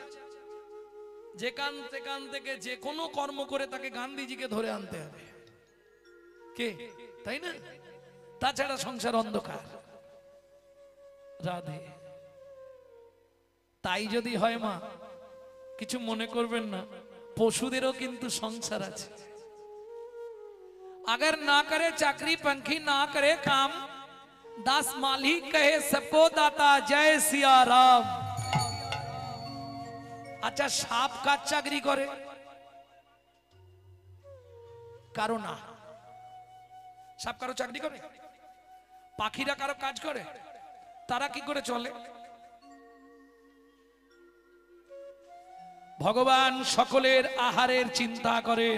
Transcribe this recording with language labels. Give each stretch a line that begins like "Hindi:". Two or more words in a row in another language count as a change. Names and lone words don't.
Bangla: যেখান থেকে যে কোনো কর্ম করে তাকে গান্ধীজিকে ধরে আনতে হবে, কে তাই না? তাছাড়া সংসার অন্ধকার। রাধে। তাই যদি হয় মা, কিছু মনে করবেন না, পশুদেরও কিন্তু সংসার আছে।
Hindi: अगर ना करे चाकरी पंखी ना करे काम, दास मालिक कहे सबको दाता जय सिया राम।
Bangla: আচ্ছা সাপ কাজ চাকরি করে? কারো না। সাপ কারো চাকরি করে? পাখিরা কারো কাজ করে? তারা কি করে চলে? ভগবান সকলের আহারের চিন্তা করেন।